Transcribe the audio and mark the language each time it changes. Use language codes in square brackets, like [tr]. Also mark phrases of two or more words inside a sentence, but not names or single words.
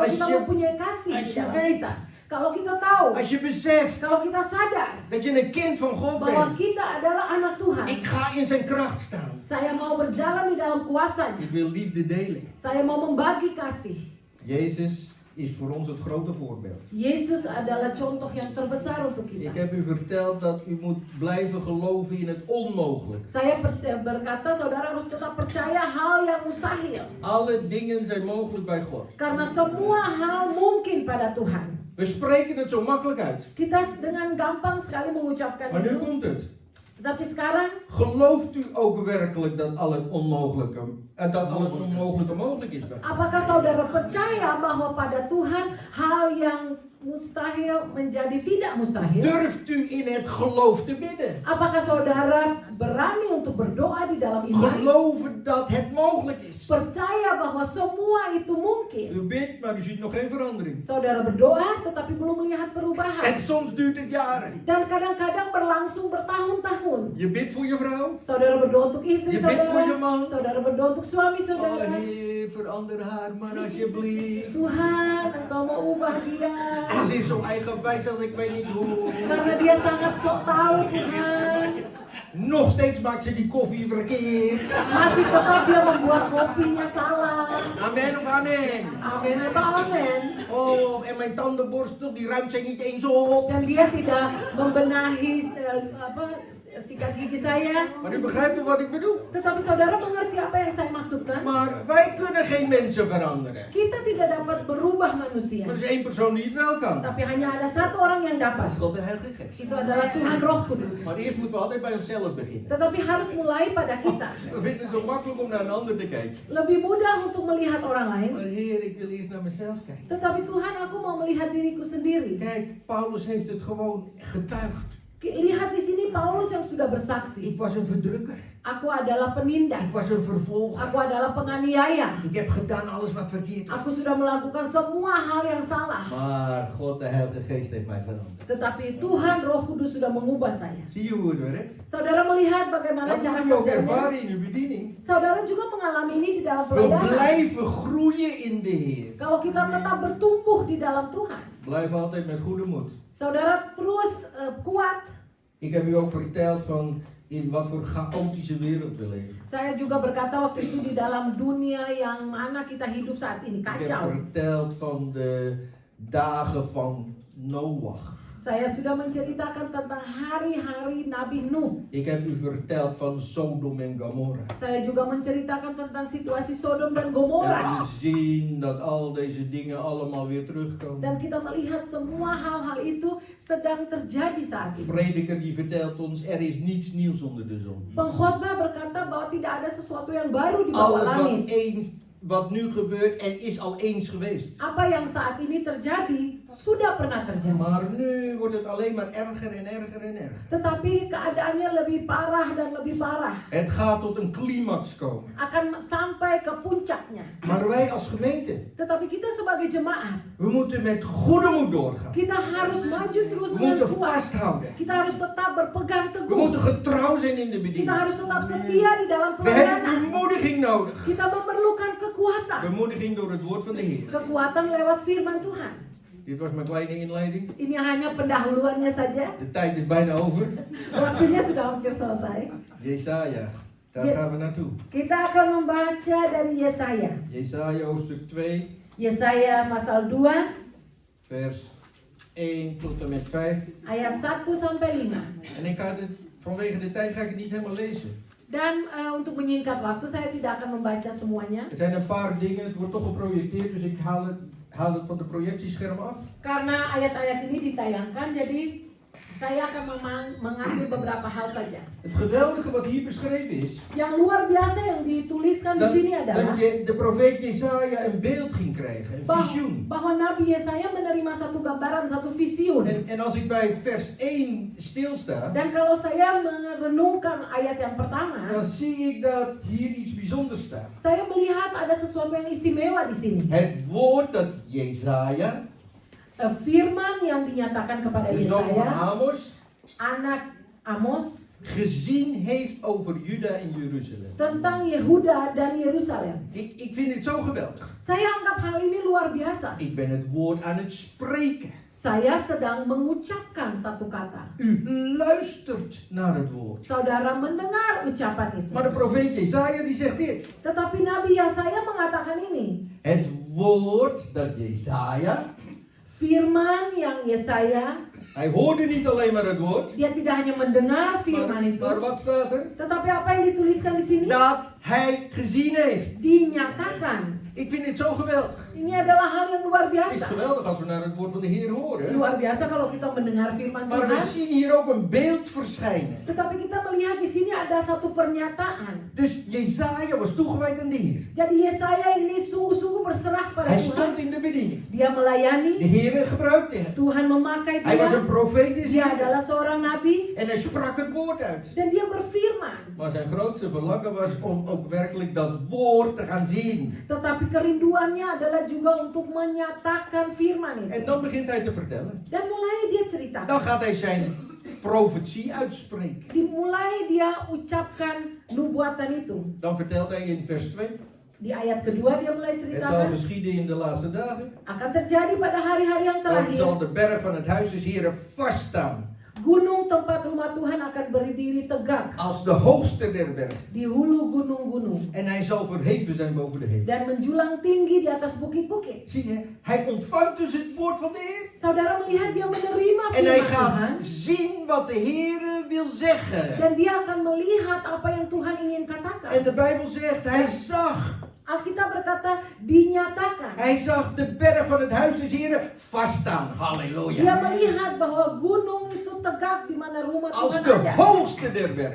[nl] Als [id] kita [nl] je- [id] mempunyai kasih [nl] als [id] di [nl] je [id] dalam [nl] weet. [id] kita. Kalau kita tahu, [nl] Als je beseft [id] kalau kita sadar [nl] dat je een kind van God [id] bahwa [nl] bent. [id] kita adalah anak Tuhan. [nl] Ik ga in zijn kracht staan. [id] Saya mau berjalan di dalam kuasanya. [nl] Ik wil liefde delen. [id] Saya mau membagi kasih. [nl] Jezus is voor ons het grote voorbeeld. [id] Yesus adalah contoh yang terbesar untuk [nl] Ik [id] kita. [nl] heb u verteld dat u moet blijven geloven in het onmogelijk. [id] Saya berkata saudara harus tetap percaya hal yang mustahil. [nl] Alle dingen zijn mogelijk bij God. [id] Karena semua hal mungkin pada Tuhan. [nl] We spreken het zo makkelijk uit. [id] Kita dengan gampang sekali mengucapkan [nl] Maar nu [id] itu. [nl] komt het. [id] Tetapi sekarang, [nl] Gelooft u ook werkelijk dat al het onmogelijke mogelijk is bij God? [id] apakah saudara percaya bahwa pada Tuhan hal yang mustahil menjadi tidak mustahil? [nl] Durft u in het geloof te bidden? [id] Apakah saudara berani untuk berdoa di dalam iman? [nl] Geloven dat het mogelijk is. [id] Percaya bahwa semua itu mungkin. [nl] U bidt, maar u ziet nog geen verandering. [id] Saudara berdoa tetapi belum melihat perubahan. [nl] En soms duurt het jaren. [id] Dan kadang-kadang berlangsung bertahun-tahun. [nl] Je bidt voor je vrouw. [id] Saudara berdoa untuk istri [nl] Je bidt voor je [id] saudara. [nl] man. [id] Saudara berdoa untuk suami [nl] Oh [id] saudara. [nl] Heer, verander haar maar alsjeblieft. [id] Tuhan, Engkau mau ubah dia. [nl] Ze is zo eigenwijs als ik weet niet hoe. [id] Karena dia sangat sok tahu Tuhan. [nl] Nog steeds maakt ze die koffie verkeerd. [id] Masih tetap dia membuat kopinya salah. [nl] Amen of amen. [id] Amin atau amin. [nl] Oh, en mijn tandenborstel die ruimt zij niet eens op. [id] Dan dia tidak membenahi sikat gigi saya. [nl] Maar u begrijpt wat ik bedoel. [id] Tetapi saudara mengerti apa yang saya maksudkan? [nl] Maar wij kunnen geen mensen veranderen. [id] Kita tidak dapat berubah manusia. [nl] Maar er is één persoon die het wel kan. [id] Tapi hanya ada satu orang yang [nl] Dat [id] dapat. [nl] is God de Heilige Geest. [id] Itu adalah Tuhan Roh Kudus. [nl] Maar eerst moeten we altijd bij onszelf beginnen. [id] Tetapi harus mulai pada kita. [nl] We vinden het zo makkelijk om naar een ander te kijken. [id] Lebih mudah untuk melihat orang lain. [nl] Maar Heer, ik wil eerst naar mezelf kijken. [id] Tetapi Tuhan, aku mau melihat diriku sendiri. [nl] Kijk, Paulus heeft het gewoon getuigd. [id] Lihat di sini Paulus yang sudah bersaksi. [nl] Ik was een verdrukker. [id] Aku adalah penindas. [nl] Ik was een vervolger. [id] Aku adalah penganiaya. [nl] Ik heb gedaan alles wat verkeerd was. [id] Aku sudah melakukan semua hal yang salah. [nl] Maar God, de Heilige Geest heeft mij veranderd. [id] Tetapi Tuhan Roh Kudus sudah mengubah saya. [nl] Zie je hoe het werkt? [id] Saudara melihat bagaimana [nl] Dat [id] cara [nl] moet je ook [id] kerjanya. [nl] ervaren in uw bediening. [id] Saudara juga mengalami ini di dalam [nl] We [id] pelayanan. [nl] blijven groeien in de Heer. [id] Kalau kita tetap bertumbuh di dalam Tuhan. [nl] Blijf altijd met goede moed. [id] Saudara terus kuat. [nl] Ik heb u ook verteld van in wat voor chaotische wereld we leven. [id] Saya juga berkata waktu itu di dalam dunia yang mana kita hidup saat ini [nl] Ik heb [id] kacau. [nl] verteld van de dagen van Noach. [id] Saya sudah menceritakan tentang hari-hari Nabi Nuh. [nl] Ik heb u verteld van Sodom en Gomorra. [id] Saya juga menceritakan tentang situasi Sodom dan [nl] En [id] Gomora. [nl] we zien dat al deze dingen allemaal weer terugkomen. [id] Dan kita melihat semua hal-hal itu sedang terjadi saat ini. [nl] Prediker die vertelt ons, er is niets nieuws onder de zon. [id] Pengkhotbah berkata bahwa tidak ada sesuatu yang baru di bawah [nl] Alles wat [id] langit. [nl] wat nu gebeurt en is al eens geweest. [id] Apa yang saat ini terjadi sudah pernah terjadi. [nl] Maar nu wordt het alleen maar erger en erger en erger. [id] Tetapi keadaannya lebih parah dan lebih parah. [nl] Het gaat tot een climax komen. [id] Akan sampai ke puncaknya. [nl] Maar wij als gemeente, [id] Tetapi kita sebagai jemaat, [nl] we moeten met goede moed doorgaan. [id] kita harus maju terus [nl] We [id] dengan [nl] moeten [id] kuat. [nl] vasthouden. [id] Kita harus tetap berpegang [nl] We [id] teguh. [nl] moeten getrouw zijn in de [id] Kita [nl] bediening. [id] harus tetap setia di dalam [nl] We hebben [id] pelayanan. [nl] bemoediging nodig. [id] Kita memerlukan kekuatan. [nl] Bemoediging door het woord van de Heer. [id] Kekuatan lewat firman Tuhan. [nl] Dit was mijn kleine inleiding. [id] Ini hanya pendahuluannya saja. [nl] De tijd is bijna over. [id] Waktunya sudah hampir selesai. [nl] Jesaja, daar Ja. gaan we naartoe. [id] Kita akan membaca dari Yesaya. [nl] Jesaja hoofdstuk 2, [id] Yesaya pasal 2 [nl] vers 1 tot en met 5. [id] ayat 1 sampai 5. [nl] En ik ga dit, vanwege de tijd ga ik het niet helemaal lezen. [id] Dan untuk menyingkat waktu saya tidak akan membaca semuanya [nl] Er zijn een paar dingen, het wordt toch geprojecteerd, dus ik haal het van de projectiescherm af. [id] karena ayat-ayat ini ditayangkan, jadi saya akan mengambil beberapa hal saja. [nl] Het geweldige wat hier beschreven is, [id] Yang luar biasa yang dituliskan di [nl] dat, [id] sini adalah [nl] dat de profeet Jesaja een beeld ging krijgen, een visioen. [id] bahwa Nabi Yesaya menerima satu gambaran, satu visioen. [nl] En als ik bij vers 1 stilsta, [id] Dan kalau saya merenungkan ayat yang pertama, [nl] dan zie ik dat hier iets bijzonders staat. [id] saya melihat ada sesuatu yang istimewa di sini. [nl] Het woord dat Jesaja, [id] Firman yang dinyatakan kepada [nl] de zoon van [id] Yesaya, [nl] Amos, [id] anak Amos, [nl] gezien heeft over Juda en Jeruzalem. [id] tentang Yehuda dan Yerusalem. [nl] Ik vind het zo geweldig. [id] Saya anggap hal ini luar biasa. [nl] Ik ben het woord aan het spreken. [id] Saya sedang mengucapkan satu kata. [nl] U luistert naar het woord. [id] Saudara mendengar ucapan itu. [nl] Maar de profeet Jesaja die zegt dit. [id] Tetapi Nabi Yesaya mengatakan ini. [nl] Het woord dat Jesaja, [id] Firman yang Yesaya, [nl] hij hoorde niet alleen maar het woord. [id] dia tidak hanya mendengar firman itu. [nl] Maar wat staat er? [id] Tetapi apa yang dituliskan di sini? [nl] Dat hij gezien heeft. [id] Dinyatakan. [nl] Ik vind dit zo geweldig. [id] Ini adalah hal yang luar [nl] Het is [id] biasa. [nl] geweldig als we naar het woord van de Heer horen. [id] Luar biasa kalau kita mendengar firman [nl] Maar we [id] Tuhan. [nl] zien hier ook een beeld verschijnen. [id] Tetapi kita melihat di sini ada satu pernyataan. [nl] Dus Jesaja was toegewijd aan de Heer. [id] Jadi Yesaya ini sungguh-sungguh berserah pada [nl] Hij [id] Tuhan. [nl] stond in de bediening. [id] Dia [nl] De [id] melayani. [nl] Heer gebruikte hem. [id] Tuhan memakai [nl] Hij was [id] dia. [nl] een profeet in [id] Dia [nl] zijn [id] adalah seorang nabi [nl] en hij sprak het woord uit. [id] dan dia berfirman. [nl] Maar zijn grootste verlangen was om ook werkelijk dat woord te gaan zien. [id] Tetapi kerinduannya adalah juga untuk menyatakan firman [nl] En [id] itu. [nl] dan begint hij te vertellen. [id] Dan mulai dia [nl] Dan [id] ceritakan. [nl] gaat hij zijn profetie uitspreken. [id] Dimulai dia ucapkan nubuatan itu. [nl] Dan vertelt hij in vers 2. [id] Di ayat kedua dia mulai [nl] Het zal [id] ceritakan. [nl] geschieden in de laatste dagen. [id] Akan terjadi pada hari-hari yang [nl] Dan zal [id] terakhir. [nl] de berg van het huis des Heren vaststaan. [id] Gunung tempat rumah Tuhan akan berdiri tegak [nl] Als de hoogste der bergen. [id] di hulu gunung-gunung. [nl] En hij zal verheven zijn boven de hemel. [id] Dan menjulang tinggi di atas bukit-bukit. [nl] Zie je, hij ontvangt dus het woord van de Heer. [id] Saudara melihat dia menerima [nl] En hij [id] firman Tuhan. [nl] gaat zien wat de Heer wil zeggen. [id] Dan dia akan melihat apa yang Tuhan ingin [nl] En [id] katakan. [nl] de Bijbel zegt, hij zag. [id] Alkitab berkata dinyatakan. [nl] Hij zag de berg van het huis des Heren vaststaan. [id] Dia [nl] Halleluja. [id] melihat bahwa gunung itu tegak di mana rumah [nl] Als [id] Tuhan [nl] de [id] ada. [nl] hoogste der bergen.